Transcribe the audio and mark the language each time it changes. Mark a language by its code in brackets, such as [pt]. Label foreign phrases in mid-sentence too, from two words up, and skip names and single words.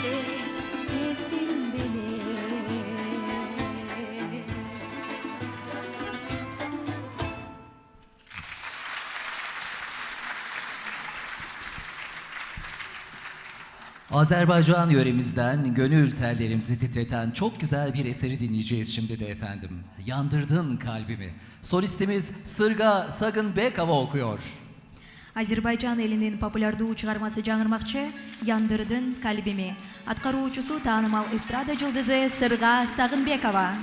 [ky] беле [tr] Azerbaycan yöremizden gönül tellerimizi titreten çok güzel bir eseri dinleyeceğiz şimdi de efendim. Yandırdın kalbimi. Solistimiz Sırga Sagınbekova okuyor. [ky] Азербайжан элинин популярдуу чыгармасы жаңырмакчы «Яндырдын калбими». Аткаруучусу таанымал эстрада жылдызы Сырга Сагынбекова.